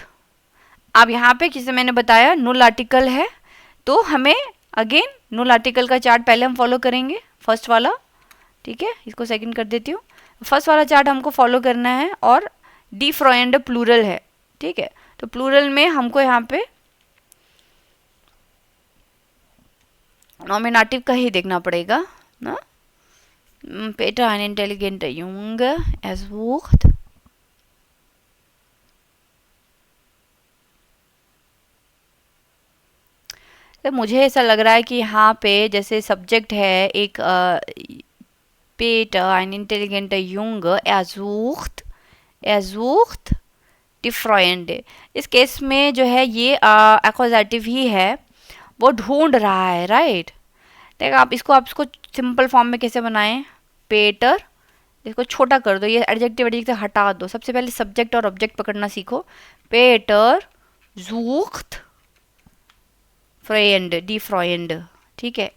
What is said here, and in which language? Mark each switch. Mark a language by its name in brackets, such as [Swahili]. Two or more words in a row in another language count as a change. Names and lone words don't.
[Hindi] अब यहाँ पे जैसे मैंने बताया [German] Null Artikel [Hindi] है, तो हमें अगेन नुल आर्टिकल का चार्ट पहले हम फॉलो करेंगे, फर्स्ट वाला, ठीक है। इसको सेकंड कर देती हूँ, फर्स्ट वाला चार्ट हमको फॉलो करना है। और [German] die Freunde [Hindi] प्लूरल है, ठीक है। तो प्लूरल में हमको यहाँ पे नॉमिनेटिव का ही देखना पड़ेगा ना। [German] Peter ein intelligenter Junge sucht [Hindi] तो मुझे ऐसा लग रहा है कि यहाँ पे जैसे सब्जेक्ट है एक [German] Peter ein intelligenter Junge sucht die Freunde। [Hindi] इस केस में जो है ये एक्वजेटिव ही है, वो ढूंढ रहा है, राइट। देखो आप इसको [English] simple form [Hindi] में कैसे बनाएं, पेटर, इसको छोटा कर दो, ये एडजेक्टिव से हटा दो। सबसे पहले सब्जेक्ट और ऑब्जेक्ट पकड़ना सीखो, पेटर sucht फ्रेंड, [German] die Freund, [Hindi] ठीक है।